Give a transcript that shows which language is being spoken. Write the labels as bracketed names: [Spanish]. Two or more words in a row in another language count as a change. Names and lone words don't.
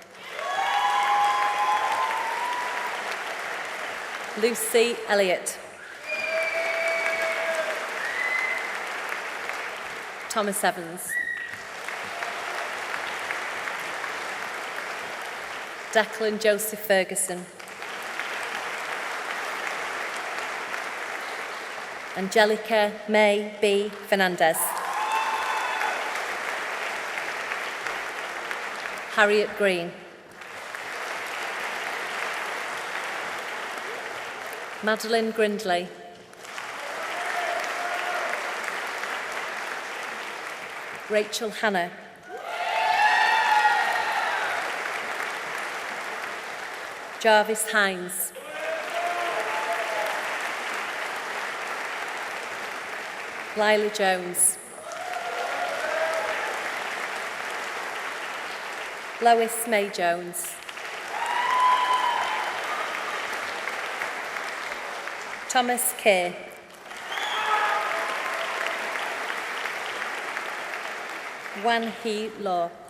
[English] Lucy Elliott. Thomas Evans. Declan Joseph Ferguson. Angelica May B. Fernandez. Harriet Green. Madeline Grindley. Rachel Hannah. Jarvis Hines. Lila Jones. Lois May Jones. Thomas Keir. Wan Hee Law.